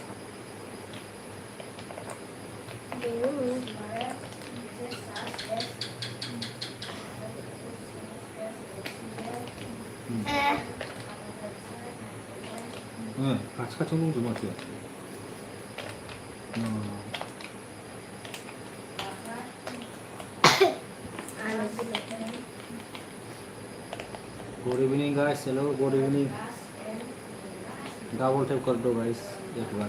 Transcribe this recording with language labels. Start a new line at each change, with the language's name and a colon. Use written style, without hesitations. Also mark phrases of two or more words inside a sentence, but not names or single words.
Indonesian: Bingung.
Korean: 같이 정도 좀 어때요?
English: good evening guys, hello good evening. double tap
Hindi: कर दो गाइस एक बार।